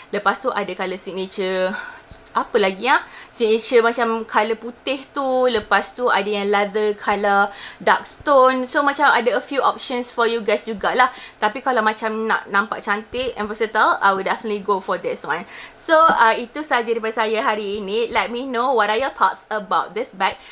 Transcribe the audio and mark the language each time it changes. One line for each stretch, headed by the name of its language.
Malay: Lepas tu ada colour signature apa lagi ya? Signature macam colour putih tu. Lepas tu ada yang leather colour dark stone.
English: So
Malay: macam ada
English: a few options for you guys
Malay: jugalah. Tapi kalau macam nak nampak cantik
English: and versatile, I will definitely go for this one.
Malay: So itu sahaja daripada saya hari ini.
English: Let me know what are your thoughts about this bag.